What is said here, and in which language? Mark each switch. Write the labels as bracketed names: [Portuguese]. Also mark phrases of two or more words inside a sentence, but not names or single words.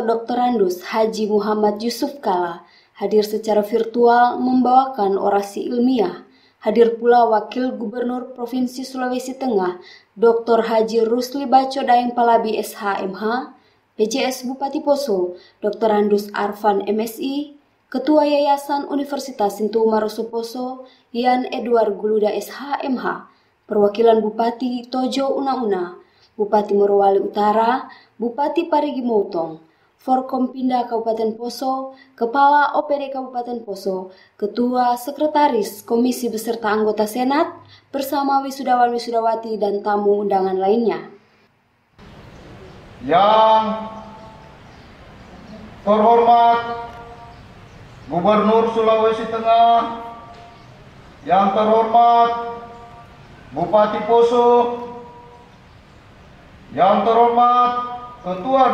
[Indonesian] Andus Haji Muhammad Yusuf Kala, hadir secara virtual membawakan orasi ilmiah. Hadir pula Wakil Gubernur Provinsi Sulawesi Tengah, Dr. Haji Rusli Baco Daeng Palabi SHMH, PJS Bupati Poso, Dr. Andus Arfan MSI, Ketua Yayasan Universitas Sintu Maroso Poso, Yan Edward Guluda SHMH, Perwakilan Bupati Tojo Una-Una, Bupati Morowali Utara, Bupati Parigi Motong, Forkompinda Kabupaten Poso, Kepala OPD Kabupaten Poso, Ketua Sekretaris Komisi beserta anggota Senat, bersama wisudawan-wisudawati dan tamu undangan lainnya. Yang terhormat Gubernur Sulawesi Tengah, yang terhormat Bupati Poso, yang terhormat Ketua